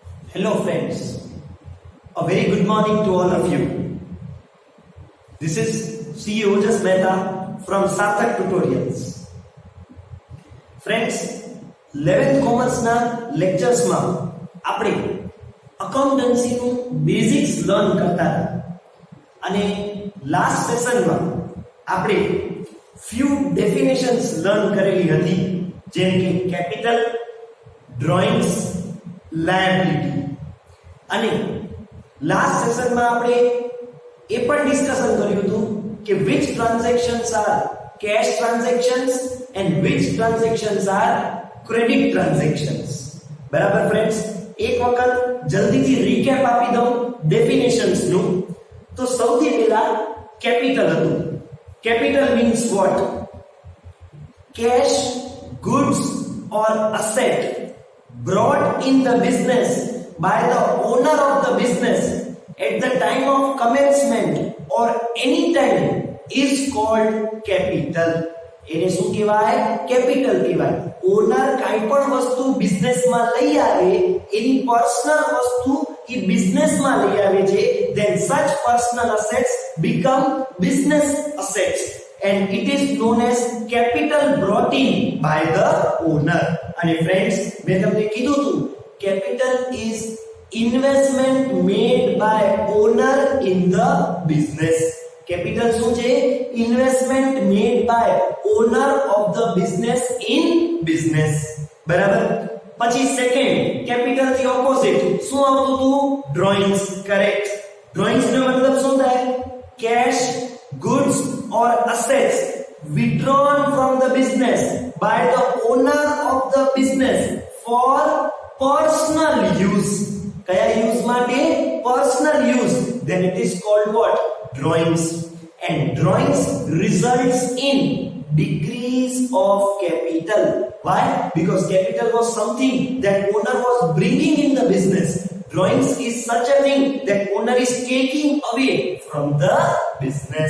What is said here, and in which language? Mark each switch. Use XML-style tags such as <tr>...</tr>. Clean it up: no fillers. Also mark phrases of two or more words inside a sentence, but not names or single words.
<en>Hello friends, a very good morning to all of you. This is CEO Ojas Mehta from Sarthak Tutorials.</en> <gu>Friends, 11th કોમર્સ ના લેક્ચર્સમાં આપણે અકાઉન્ટન્સીનું બેઝિક્સ લર્ન કરતા હતા અને લાસ્ટ સેશનમાં આપણે</gu> <en>few definitions</en> <gu>લર્ન કરેલી હતી જેમ કે કેપિટલ, ડ્રોઈંગ્સ, લાયબિલિટી અને લાસ્ટ સેશનમાં આપણે એ પણ ડિસ્કશન કર્યું હતું કે</gu> <en>which transactions are cash transactions and which transactions are credit transactions.</en> <gu>બરાબર ફ્રેન્ડ્સ, એક વખત જલ્દીથી રીકેપ આપી દઉં ડેફિનેશન્સ નું. તો સૌથી પહેલા કેપિટલ હતું.</gu> <en>capital means what? Cash, goods or asset brought in the business by the owner of the business at the time of commencement or any time is called capital.</en> <gu>એને શું કહેવાય? કેપિટલ કહેવાય. ઓનર કાઈ પણ વસ્તુ બિઝનેસમાં લઈ આવે, એની પર્સનલ વસ્તુ એ બિઝનેસમાં લઈ આવે છે,</gu> <en>then such personal assets become business assets and it is known as capital brought in by the owner.</en> <gu>અને ફ્રેન્ડ્સ, મેં તમને કીધું હતું</gu> <en>capital is investment made by owner in the business.</en> <gu>Capital શું છે?</gu> <en>Investment made by owner of the business in business.</en> <gu>બરાબર. પછી સેકન્ડ, capital થી ઓપોઝિટ શું આવતું હતું? ડ્રોઈંગ્સ. કરેક્ટ. ડ્રોઈંગ્સ નો મતલબ શું થાય?</gu> <en>Cash, goods or assets withdrawn from the business by the owner of the business for personal use.</en> <gu>કયા યુઝ માટે?</gu> <en>Personal use. Then it is called what? Drawings. And drawings results in decrease of capital. Why? Because capital was something that owner was bringing in the business. Drawings is such a thing that owner is taking away from the business.</en>